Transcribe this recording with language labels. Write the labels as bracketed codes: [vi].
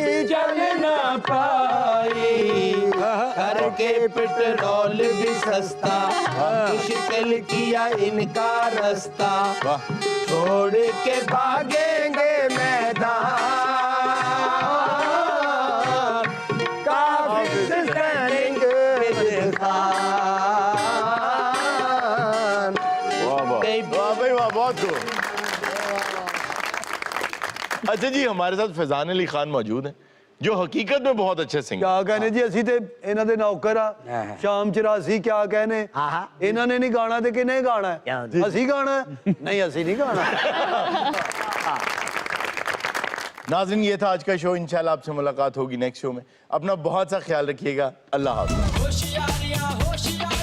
[hi] चल ना पाई करके पेट्रोल भी सस्ता मुश्किल किया इनका रास्ता छोड़ के भागेंगे मैदान काबिज करेंगे खान। वाह वाह वाह भाई वाह, बहुत खूब। अच्छा जी, हमारे साथ फैजान अली खान मौजूद हैं जो हकीकत में बहुत अच्छे सिंगर। क्या कहने जी, [pa] ਅਸੀਂ ਤੇ ਇਹਨਾਂ ਦੇ ਨੌਕਰ ਆ। ਸ਼ਾਮ 84 [hi] क्या कहने, [pa] ਇਹਨਾਂ ਨੇ ਨਹੀਂ ਗਾਣਾ ਤੇ ਕਿਹਨੇ ਗਾਣਾ ਹੈ? ਅਸੀਂ ਗਾਣਾ ਹੈ? [hi] नहीं [pa] ਅਸੀਂ [hi] नहीं गाना। नाज़रीन, ये था आज का शो। इंशाल्लाह आपसे मुलाकात होगी नेक्स्ट शो में। अपना बहुत सा ख्याल रखिएगा। अल्लाह हाफ़िज़।